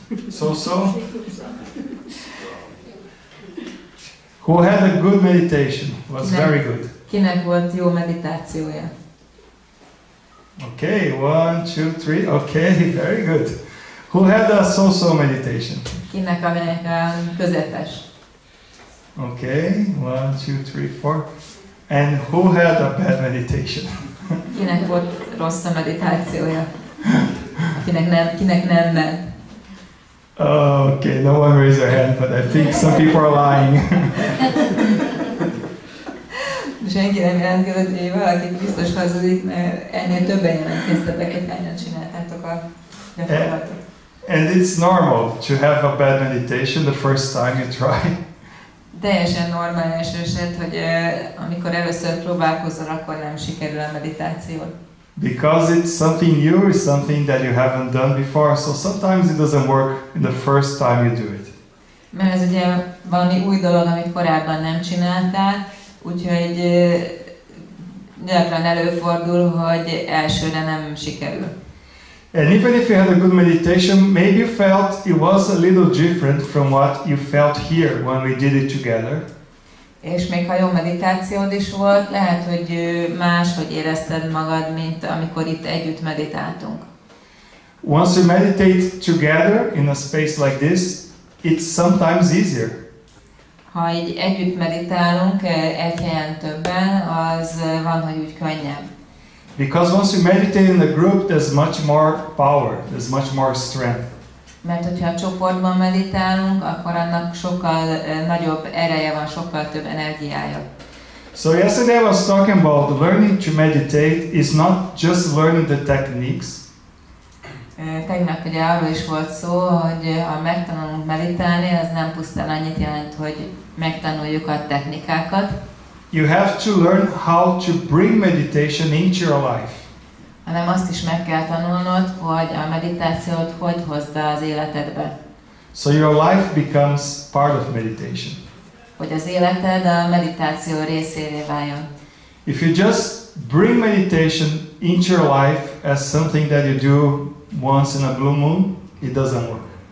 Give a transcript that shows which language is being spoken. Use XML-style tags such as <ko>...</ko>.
<en>So. Who had a good meditation? Was very good.</en> <hu>Kinek volt jó meditációja?</hu> <en>Okay, 1, 2, 3. Okay, very good. Who had a so-so meditation?</en> <hu>Kinek a közepes?</hu> <en>Okay, 1, 2, 3, 4. And who had a bad meditation?</en> <hu>Kinek volt rossz a meditációja? Kinek nem ment?</hu> <en>Okay, no one raised their hand, but I think some people are lying.</en> <hu>Senki nem jelentkezett, hogy valaki biztos hazudik, mert ennél többen jelentkeztetek, hogy hányan csináltátok a gyakorlatot.</hu> <en>And it's normal to have a bad meditation the first time you try.</en> <hu>Teljesen normális eset, hogy amikor először próbálkozol, akkor nem sikerül a meditációt.</hu> <en>Because it's something new, it's something that you haven't done before, so sometimes it doesn't work in the first time you do it.</en> <hu>Mert ez ugye valami új dolog, amit korábban nem csináltál, úgyhogy gyakran előfordul, hogy elsőre nem sikerül.</hu> <en>And even if you had a good meditation, maybe you felt it was a little different from what you felt here when we did it together.</en> <hu>És még ha jó meditációd is volt, lehet, hogy máshogy érezted magad, mint amikor itt együtt meditáltunk.</hu> <en>Once you meditate together in a space like this, it's sometimes easier.</en> <hu>Ha így együtt meditálunk egy helyen többen, az van, hogy úgy könnyebb.</hu> <en>Because once you meditate in a group, there's much more power, there's much more strength.</en> <hu>Mert hogyha a csoportban meditálunk, akkor annak sokkal nagyobb ereje van, sokkal több energiája.</hu> <en>So yesterday I was talking about learning to meditate is not just learning the techniques.</en> <hu>Tegnap ugye arról is volt szó, hogy ha megtanulunk meditálni, az nem pusztán annyit jelent, hogy megtanuljuk a technikákat.</hu> <en>You have to learn how to bring meditation into your life.</en> <hu>Hanem azt is meg kell tanulnod, hogy a meditációt hogy hozd be az életedbe.</hu> <en>So your life becomes part of meditation.</en> <hu>Hogy az életed a meditáció részévé váljon.</hu> <en>If you just bring meditation into your life as something that you do once in a blue moon, it doesn't work.</en>